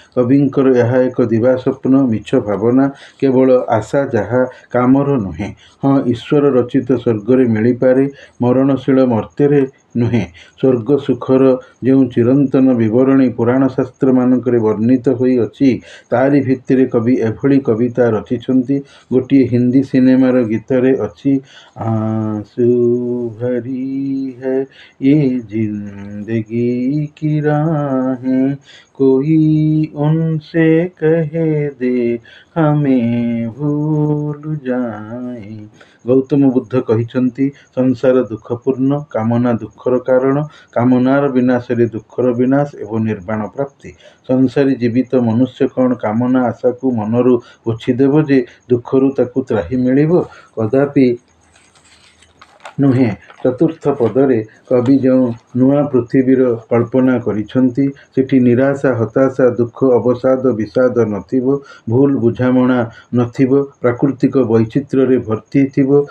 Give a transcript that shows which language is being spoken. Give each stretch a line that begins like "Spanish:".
Odia: କବିଙ୍କର ଏହା ଏକ ଦିବାସ୍ୱପ୍ନ, ମିଛ ଭାବନା, କେବଳ ଆଶା, ଯାହା କାମର ନୁହେଁ। ହଁ, ଈଶ୍ୱର ରଚିତ ସ୍ୱର୍ଗରେ ମିଳିପାରେ, ମରଣଶୀଳ ମର୍ତ୍ତ୍ୟରେ ନୁହେଁ। ସ୍ୱର୍ଗ ସୁଖର ଯେଉଁ ଚିରନ୍ତନ ବିବରଣୀ ପୁରାଣ ଶାସ୍ତ୍ରମାନଙ୍କରେ ବର୍ଣ୍ଣିତ ହୋଇଅଛି, ତାରି ଭିତ୍ତିରେ କବି ଏଭଳି କବିତା ରଚିଛନ୍ତି। ଗୋଟିଏ ହିନ୍ଦୀ ସିନେମାର ଗୀତରେ ଅଛି,
Hindi: ଆଁସୁ ଭରି है ये जिंदगी की राहें, कोई उनसे कह दे हमें भूल जाए।
Odia: ଗୌତମ ବୁଦ୍ଧ କହିଛନ୍ତି, ସଂସାର ଦୁଃଖପୂର୍ଣ୍ଣ, କାମନା ଦୁଃଖର କାରଣ, କାମନାର ବିନାଶରେ ଦୁଃଖର ବିନାଶ ଏବଂ ନିର୍ବାଣ ପ୍ରାପ୍ତି। ସଂସାରୀ ଜୀବିତ ମନୁଷ୍ୟ କ'ଣ କାମନା ଆଶାକୁ ମନରୁ ପୋଛିଦେବ ଯେ ଦୁଃଖରୁ ତାକୁ ତ୍ରାହି ମିଳିବ? କଦାପି ନୁହେଁ। ଚତୁର୍ଥ ପଦରେ କବି ଯେଉଁ ନୂଆ ପୃଥିବୀର କଳ୍ପନା କରିଛନ୍ତି, ସେଠି ନିରାଶା, ହତାଶା, ଦୁଃଖ, ଅବସାଦ, ବିଷାଦ ନଥିବ, ଭୁଲ ବୁଝାମଣା ନଥିବ, ପ୍ରାକୃତିକ ବୈଚିତ୍ର୍ୟରେ ଭର୍ତ୍ତି ଥିବ।